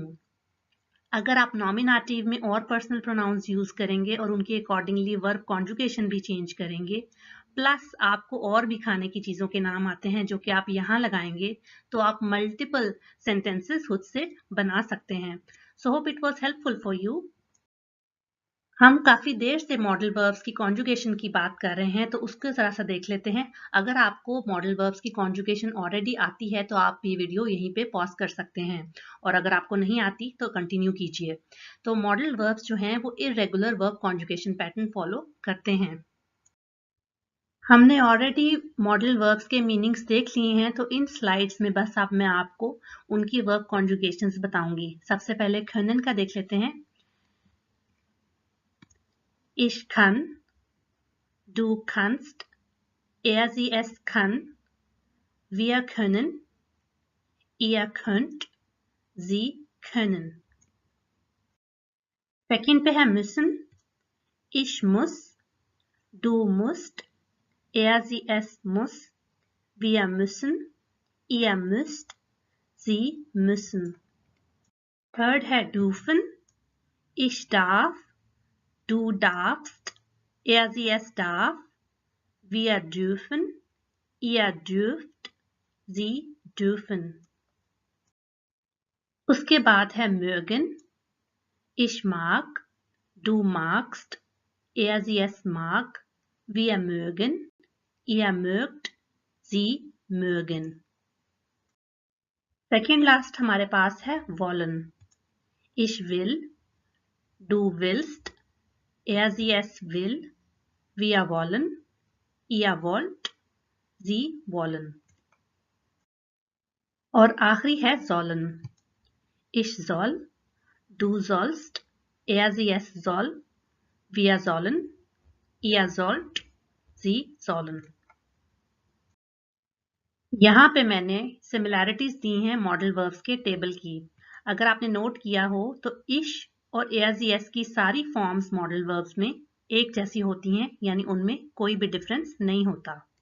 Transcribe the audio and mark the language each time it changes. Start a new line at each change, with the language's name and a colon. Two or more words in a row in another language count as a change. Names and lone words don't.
Hindi: अगर आप नॉमिनेटिव में और
English: personal pronouns
Hindi: यूज करेंगे और उनके
English: accordingly verb conjugation
Hindi: भी चेंज करेंगे, प्लस आपको और भी खाने की चीजों के नाम आते हैं जो कि आप यहाँ लगाएंगे, तो आप
English: multiple sentences
Hindi: खुद से बना सकते हैं।
English: So hope it was helpful for you.
Hindi: हम काफी देर से
English: modal verbs
Hindi: की कॉन्जुगेशन की बात कर रहे हैं, तो उसको जरा सा देख लेते हैं। अगर आपको
English: modal verbs
Hindi: की
English: conjugation already
Hindi: आती है तो आप ये वीडियो यहीं पे पॉज कर सकते हैं, और अगर आपको नहीं आती तो कंटिन्यू कीजिए। तो
English: modal verbs
Hindi: जो हैं वो
English: irregular verb conjugation pattern follow
Hindi: करते हैं। हमने
English: already modal verbs
Hindi: के मीनिंग्स देख लिए हैं, तो इन स्लाइड्स में बस अब मैं आपको उनकी
English: verb conjugations
Hindi: बताऊंगी। सबसे पहले können का देख लेते हैं।
German: Ich kann, du kannst, er sie es kann, wir können, ihr könnt, sie können।
Hindi: सेकंड पे है müssen।
German: Ich muss, du musst, er sie es muss, wir müssen, ihr müsst, sie müssen।
Hindi: थर्ड है dürfen।
German: Ich darf, du darfst, er sie es darf, wir dürfen, ihr dürft, sie dürfen।
Hindi: उसके बाद है mögen।
German: Ich mag, du magst, er sie es mag, wir mögen, ihr mögt, sie mögen।
English: second last
Hindi: हमारे पास है wollen।
German: Ich will, du willst, er sie es will, wir wollen, ihr wollt, sie wollen।
Hindi: और आखिरी है sollen।
German: Ich soll, du sollst, er sie es soll, wir sollen, ihr sollt, sie sollen।
Hindi: यहाँ पे मैंने सिमिलैरिटीज दी हैं
English: modal verbs
Hindi: के टेबल की। अगर आपने नोट किया हो तो इश और एस की सारी
English: forms modal verbs
Hindi: में एक जैसी होती हैं, यानी उनमें कोई भी डिफरेंस नहीं होता।